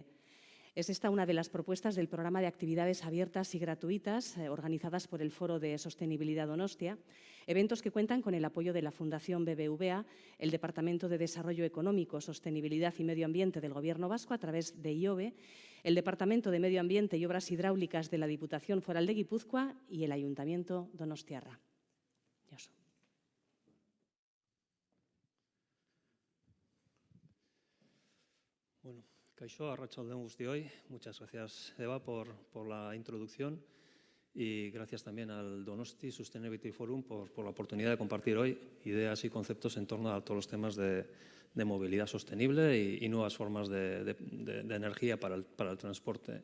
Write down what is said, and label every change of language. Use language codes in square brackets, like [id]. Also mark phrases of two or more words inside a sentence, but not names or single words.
[es] Es esta una de las propuestas del programa de actividades abiertas y gratuitas organizadas por el Foro de Sostenibilidad Donostia, eventos que cuentan con el apoyo de la Fundación BBVA, el Departamento de Desarrollo Económico, Sostenibilidad y Medio Ambiente del Gobierno vasco a través de IOBE, el Departamento de Medio Ambiente y Obras Hidráulicas de la Diputación Foral de Guipúzcoa y el Ayuntamiento donostiarra. Josu. [eu] Bueno, kaixo, arratsaldeon guztioi. [es] Muchas gracias, Eva, por la introducción y gracias también al Donosti Sustainability Forum por la oportunidad de compartir hoy ideas y conceptos en torno a todos los temas de movilidad sostenible y nuevas formas de energía para el transporte.